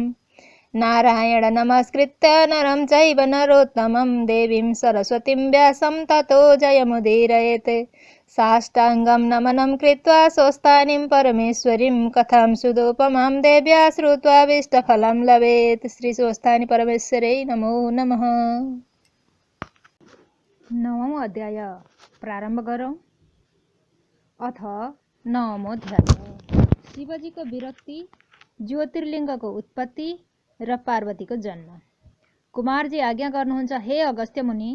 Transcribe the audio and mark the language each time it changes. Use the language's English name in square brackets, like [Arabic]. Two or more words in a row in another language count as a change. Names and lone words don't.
[Sanskrit] नारायण नमस्कृत्य नरं चैव नरोत्तमं देवीं सरस्वतीं व्यासं ततो जयमुदीरयेत्। साष्टाङ्गं नमनं कृत्वा स्वस्थानीं परमेश्वरीं कथां सुदोपमां देव्या श्रुत्वाभीष्टफलं लभेत्। श्री स्वस्थानी परमेश्वरै नमो नमः। [Nepali] 9औं अध्याय प्रारम्भ गरौँ। अथ 9औं अध्याय शिवजीको विरक्ति, ज्योतिर्लिङ्गको उत्पत्ति र पार्वतीको जन्म। कुमारजी आज्ञा गर्नुहुन्छ, हे अगस्त्य मुनि।